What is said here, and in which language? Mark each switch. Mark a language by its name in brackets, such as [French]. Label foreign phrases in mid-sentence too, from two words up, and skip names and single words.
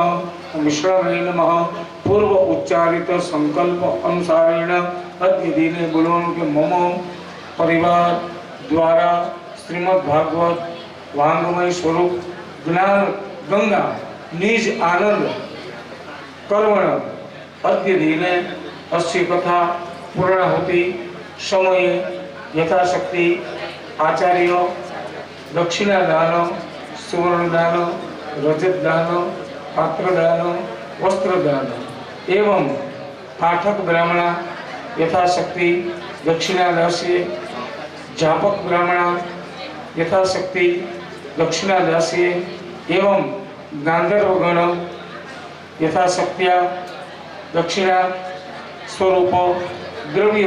[Sanskrit] ओम विष्णवे नमः. पूर्व उच्चारित संकल्प अनुसारेण अद्य दिने [Gujarati] બોલવાનું કે [Sanskrit] मम परिवार द्वारा श्रीमद भागवत वांगमय स्वरूप ज्ञान गंगा निज आनंद कर्मण अद्य दिने अस्य कथा पूर्णाहुति समये यथाशक्ति आचार्य दक्षिणा दान सुवर्ण दान रजत दान पात्र दान वस्त्र दान एवं पाठक ब्राह्मण यथाशक्ति दक्षिणा दास्ये जापक ब्राह्मण यथाशक्ति दक्षिणा दास्ये एवं गांधर्व गण यथाशक्त्या दक्षिणा स्वरूप द्रव्य